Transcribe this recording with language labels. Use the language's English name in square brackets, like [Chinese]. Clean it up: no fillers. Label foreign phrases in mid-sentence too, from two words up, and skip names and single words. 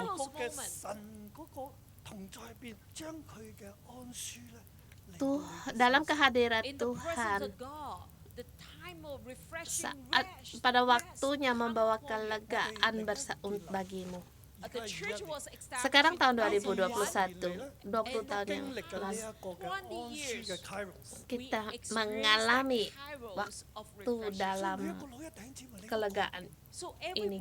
[Cantonese] 嗰個嘅神嗰個同在入邊，將佢嘅安舒咧， [Indonesian] Tuh, dalam kehadiran Tuhan, saat pada waktunya membawa kelegaan bagimu. Sekarang tahun 2021, 20 tahun yang lalu, kita mengalami waktu dalam kelegaan ini.